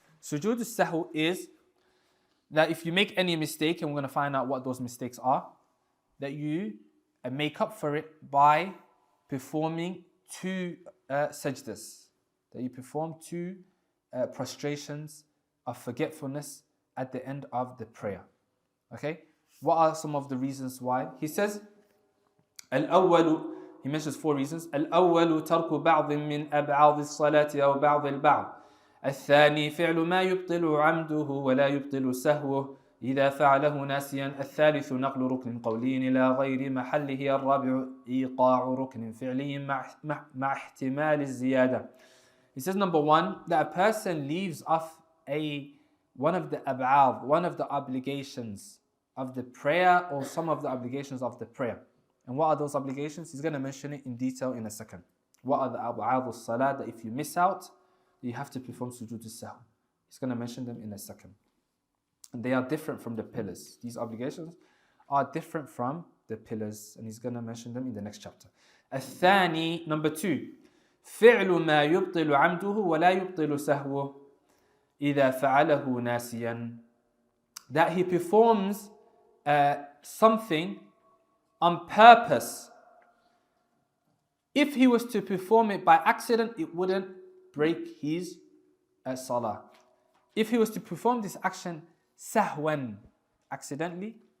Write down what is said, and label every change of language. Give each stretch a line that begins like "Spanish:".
English: Sujood As-Sahw is that if you make any mistake, and we're going to find out what those mistakes are, that you make up for it by performing 2 sajdas. That you perform 2 prostrations of forgetfulness at the end of the prayer. Okay? What are some of the reasons why? He says, Al-awwalu, he mentions 4 reasons.
Arabic: Al-awwalu tarku ba'd min ab'ad as-salati aw ba'd al-ba'd. الثاني فعل ما يبطل عمده ولا يبطل سهوه إذا فعله ناسيا. الثالث نقل ركن قولي إلى غير محله. الرابع إيقاع ركن فعلي مع احتمال الزيادة.
English: He says, number 1, that a person leaves off one of the ab'ad, one of the obligations of the prayer, or some of the obligations of the prayer. And what are those obligations? He's going to mention it in detail in a second. What are the ab'ad al-salah that if you miss out, you have to perform Sujood As-Sahw. He's going to mention them in a second. And they are different from the pillars. These obligations are different from the pillars, and he's going to mention them in the next chapter.
Arabic: الثاني,
English: number 2,
Arabic: فعل ما يبطل عمده ولا يبطل سهوه إذا فعله ناسيا.
English: That he performs something on purpose. If he was to perform it by accident, it wouldn't break his salah. If he was to perform this action sahwan, accidentally,